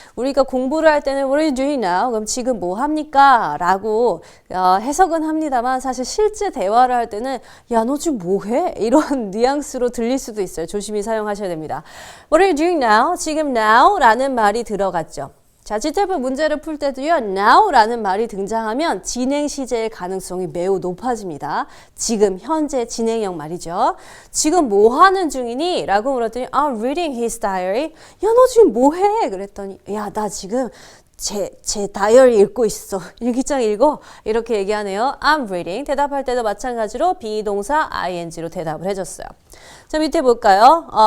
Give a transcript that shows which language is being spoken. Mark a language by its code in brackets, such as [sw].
[ko] 우리가 공부를 할 때는 [en] What are you doing now? [ko] 그럼 지금 뭐 합니까? 라고 해석은 합니다만 사실 실제 대화를 할 때는 야, 너 지금 뭐 해? 이런 뉘앙스로 들릴 수도 있어요. 조심히 사용하셔야 됩니다. [en] What are you doing now? [ko] 지금 now 라는 말이 들어갔죠. 자, GTF 문제를 풀 때도요, now라는 말이 등장하면 진행 시제의 가능성이 매우 높아집니다. 지금, 현재 진행형 말이죠. 지금 뭐 하는 중이니? 라고 물었더니, [en] I'm reading his diary. [ko] 야, 너 지금 뭐 해? 그랬더니, 야, 나 지금 제 다이어리 읽고 있어. 일기장 읽어. 이렇게 얘기하네요. [en] I'm reading. [ko] 대답할 때도 마찬가지로 비동사 ing로 대답을 해줬어요. 자, 밑에 볼까요?